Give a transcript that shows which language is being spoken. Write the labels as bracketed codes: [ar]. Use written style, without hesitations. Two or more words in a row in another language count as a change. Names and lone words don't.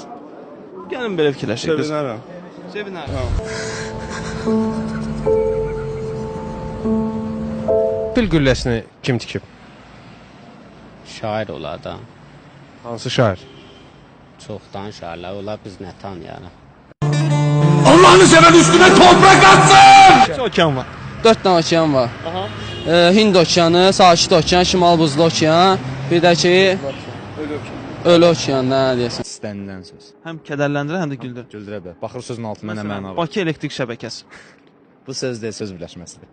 [az] Gəlin belə fikirləşək. Sevinərəm. Sevinərəm. Pil gülləsini kim tikib? Şair olar da. Hansı şair? Çoxdan şairlər olar, biz nə tanıyarıq. [tr] Allah'ını seven üstüne toprak atsın! Kaç okean var? [az] 4 dənə okean var. Aha. Hind okeanı, Sakit okean, Şimal Buzlu okean, bir də ki, Ölü okean, nə deyəsən? İstənilən söz. Həm kədərləndirə, həm də güldürə. Güldürə bilər. Baxır sözün altında nə məna var. Bakı elektrik şəbəkəsi. Bu söz deyil, söz birləşməsidir.